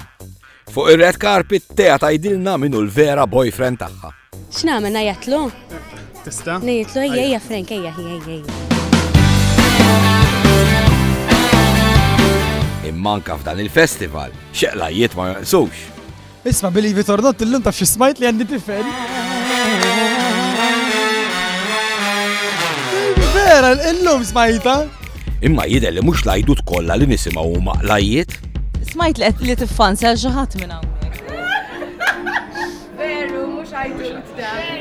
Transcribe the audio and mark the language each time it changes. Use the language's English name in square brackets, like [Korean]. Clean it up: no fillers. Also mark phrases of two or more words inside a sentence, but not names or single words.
[Maltese] Fuq ir- [English] red carpet [Maltese] Teja tgħidilna minnu l-vera boyfriend tagħha. X'nagħmel ngħidlu? Tista? Ngħidlu ejja Frank, ejja. Immanka f'dan il-festival, xeqlajiet ma jonqsux. Isma' [English] believe it or not [Maltese] illum taf xi smajt li għandi tifel. Vera, illum smajta. Imma jidher li mhux l-għajdut kollha li nisimgħu huma qlajiet. Smajt li tiffanza xi ħadd minn hawnhekk. Veru, mhux għajdut da.